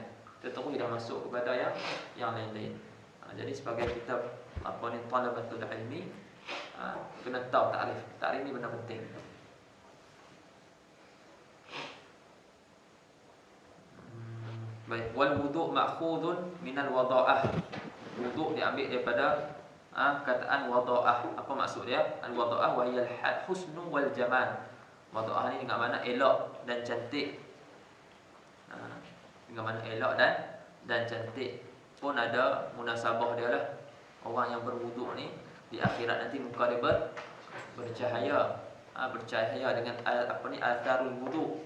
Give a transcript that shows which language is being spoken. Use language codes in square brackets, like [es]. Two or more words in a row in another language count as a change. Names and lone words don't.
[ms] Kita terus dah masuk kepada yang lain-lain. Jadi sebagai kita [ar] talabatul ilmi, [ms] kena tahu takrif. Takrif ni benda penting. Baik, [ar] wal wudu' ma'khudun minal wada'ah. [ms] Wudu' diambil daripada kataan wada'ah. Apa maksud dia? [ar] Al wada'ah wa hiya al husnu wal jamal. [ms] Wada'ah ni dengan makna elok dan cantik. Dengan makna elok dan cantik. Pun ada munasabah dia lah. Orang yang berwuduk ni di akhirat nanti muka dia bercahaya. Bercahaya dengan [ar] atharul wudu.